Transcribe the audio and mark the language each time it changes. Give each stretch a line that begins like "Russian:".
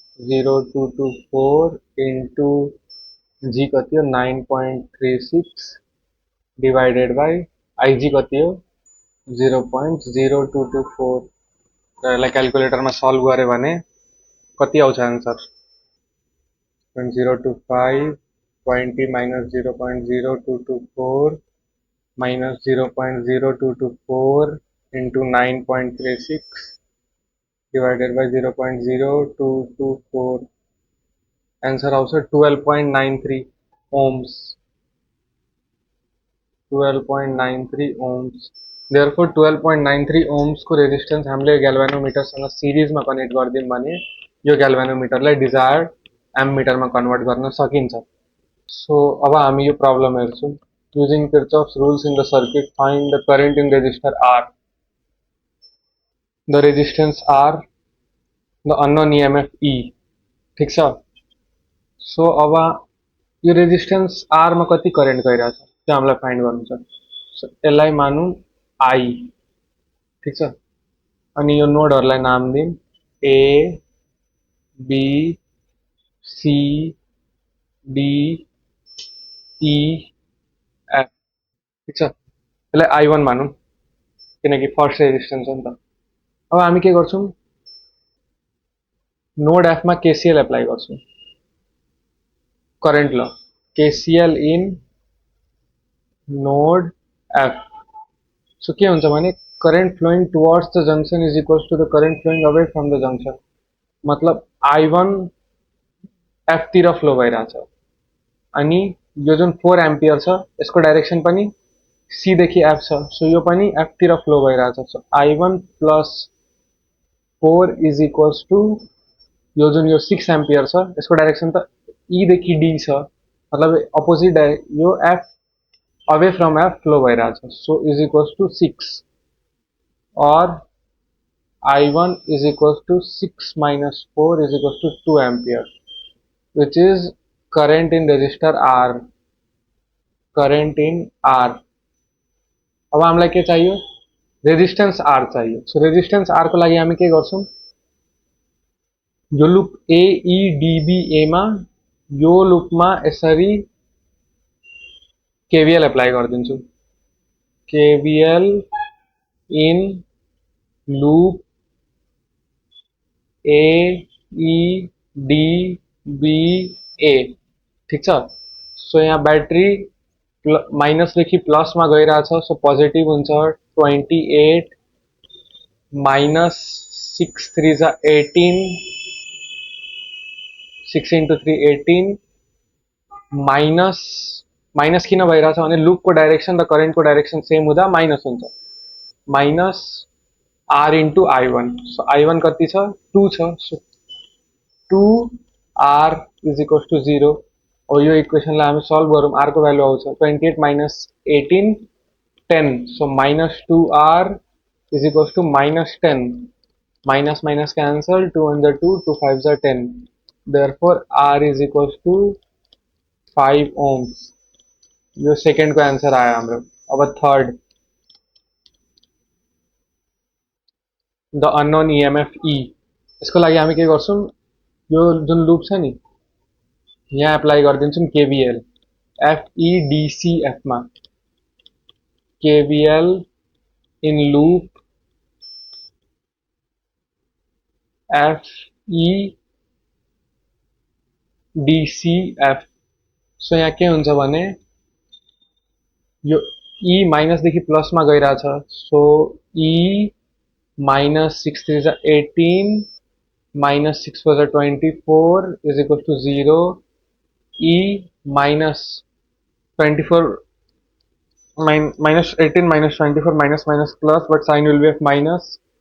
Nepali: 0.0224 into जी कति हो? 9.36 divided by IG कति हो? 0.0224। र यसलाई क्यालकुलेटरमा सल्भ गऱ्यो भने कति आउँछ answer?
English: 0.025 20 minus 0.0224 minus 0.0224 into 9.36 divided by 0.0224. Answer also 12.93 ohms. 12.93 ohms. Therefore
Nepali: 12.93 ohms को रेजिस्टेंस हामीले ग्याल्भेनोमीटर सँग सिरिजमा कनेक्ट गर्दियौं भने यो ग्याल्भेनोमीटरलाई डिजायर्ड एम्मिटरमा कन्भर्ट गर्न सकिन्छ. सो अब हामी यो प्रब्लम हेर्छौं.
English: Using Kirchhoff's rules in the circuit, find the current in resistor R. The resistance R, the unknown EMF E.
Nepali: ठीक छ. सो अब यो रेजिस्टेंस R मा कति करेन्ट गइरहेछ त्यो हामीलाई फाइन्ड गर्नु छ. सो यसलाई मानौं I. ठीक छ. अनि यो नोडहरुलाई नाम दिउँ A, B, C, D, E, F. ठीक छ. यसलाई I1 मानौं किनकि फर्स्ट रेजिस्टेंस हो नि त. अब हामी के गर्छौं नोड F मा KCL एप्लाई गर्छौं. करेन्ट ल KCL in node F. So के हुन्छ भने
English: current flowing towards the junction is equals to the current flowing away from the junction.
Nepali: मतलब I1 F तिर फ्लो भइराछ अनि यो जुन 4 एम्पियर छ यसको डाइरेक्सन पनि C देखि F छ. सो यो पनि F तिर flow भइराछ. So
English: I1 plus 4 is equals to
Nepali: यो जुन यो 6 एम्पियर छ यसको डाइरेक्सन त E देखि D छ मतलब अपोजिट यो F
English: away from F
Nepali: flow भइराछ.
English: So is equals to 6 or I1 is equals to 6 minus 4 is equals to 2 ampere, which is current in resistor R. Current in R.
Nepali: अब हामीलाई के चाहियो resistance R चाहियो. So resistance R को लागि हामी के गर्छौं यो loop A E D B A मा यो लूपमा यसरी KVL एप्लाई गरिदिन्छु.
English: KVL in loop A E D B A.
Nepali: ठीक छ. सो यहाँ ब्याट्री माइनस देखि प्लस मा गइराछ. सो पोजिटिभ हुन्छ 28 माइनस 6 3 जा 18 6 into 3 18 माइनस माइनस किन भइराछ भने लूपको डाइरेक्सन र करेन्टको डाइरेक्सन सेम हुँदा माइनस हुन्छ. Minus R into I1. So I1 कति छ 2 छ.
English: So 2R is equals to 0.
Nepali: और यो इक्वेसनलाई हामी सल्भ गरौँ. R को भ्यालु आउँछ 28 minus 18 10.
English: So minus 2R is equals to minus 10. Minus minus cancel 2 1 जा 2 2 5 जा 10. Therefore R is equals to 5 ohms.
Nepali: यो सेकेंड को आंसर आया हाम्रो. अब third the unknown EMF E. यसको लागि हामी के गर्छौं यो जुन लूप छ नि यहाँ apply गरिदिन्छौं KVL F E D C F मा.
English: KVL in loop F E D C F.
Nepali: So यहाँ के हुन्छ भने यो E माइनस देखि प्लस मा गइराछ.
English: So E minus 6 3 जा 18 minus 6 4 जा 24 is equal to 0. E minus 24 minus 18 minus 24 minus minus plus, but sign will be of minus.